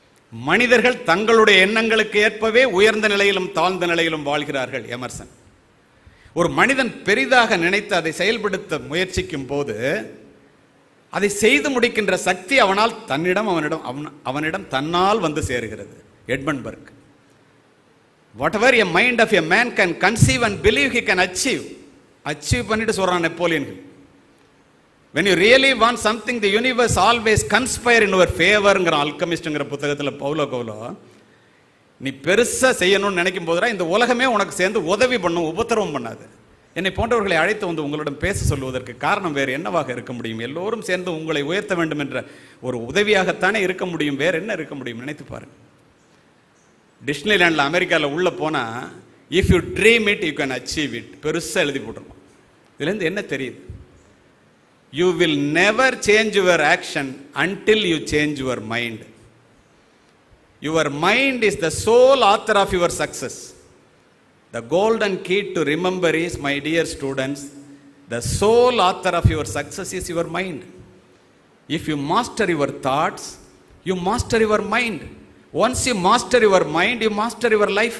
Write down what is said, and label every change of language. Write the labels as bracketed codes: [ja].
[ta] மனிதர்கள் தங்களுடைய எண்ணங்களுக்கு ஏற்பவே உயர்ந்த நிலையிலும் தாழ்ந்த நிலையிலும் வாழ்கிறார்கள். எமர்சன். ஒரு மனிதன் பெரிதாக நினைத்து அதை செயல்படுத்த முயற்சிக்கும் போது அதை செய்து முடிக்கின்ற சக்தி அவனிடம் தன்னால் வந்து சேருகிறது. எட்மண்ட்பர்க். [en] whatever a mind of a man can conceive and believe he can achieve [ta] பண்ணிட்டு சொல்றான் [en] Napoleon. when you really want something, the universe always conspire in your favor [ta] ங்கிற அல்கமிஸ்ட்ங்கிற புத்தகத்தில் பவுலோ கோலோ, நீ பெருசா செய்யணும்னு நினைக்கும் போதுடா இந்த உலகமே உனக்கு சேர்ந்து உதவி பண்ணும், உபத்திரவம் பண்ணாது. என்னை போன்றவர்களை அழைத்து உங்களிடம் பேச சொல்வதற்கு காரணம் வேறு என்னவாக இருக்க முடியும்? எல்லோரும் சேர்ந்து உங்களை உயர்த்த வேண்டும் என்ற ஒரு உதவியாகத்தானே இருக்க முடியும், வேற என்ன இருக்க முடியும்? நினைத்து பாருங்க. டிஸ்னிலேண்டில் அமெரிக்காவில் உள்ள போனா, [en] if you dream it you can achieve it [ta] பெருசா எழுதி போட்டுருவோம். இதுலேருந்து என்ன தெரியுது? [en] You will never change your action until you change your mind. Your mind is the sole author of your success. The golden key to remember is, my dear students, the sole author of your success is your mind. If you master your thoughts, you master your mind. Once you master your mind, you master your life.